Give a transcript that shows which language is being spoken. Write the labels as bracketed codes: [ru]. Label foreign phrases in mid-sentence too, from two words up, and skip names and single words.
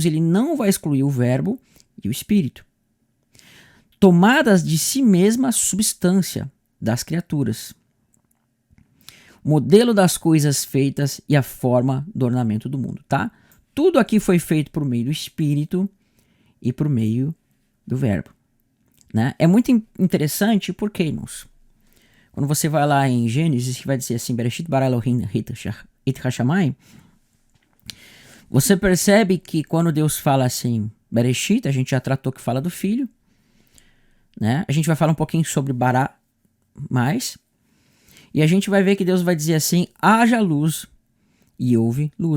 [pt] Ele não vai excluir o verbo e o Espírito, tomadas de si mesma a substância das criaturas, modelo das coisas feitas e a forma do ornamento do mundo, tá? Tudo aqui foi feito por meio do Espírito e por meio do verbo. É muito interessante porque, irmãos, quando você vai lá em Gênesis, que vai dizer assim, [he] בראשית ברא אלהים את השמים, [pt] você percebe que quando Deus fala assim, Bereshit, a gente já tratou que fala do Filho, a gente vai falar um pouquinho sobre bara mais, e a gente vai ver que Deus vai dizer assim, haja luz, e houve luz.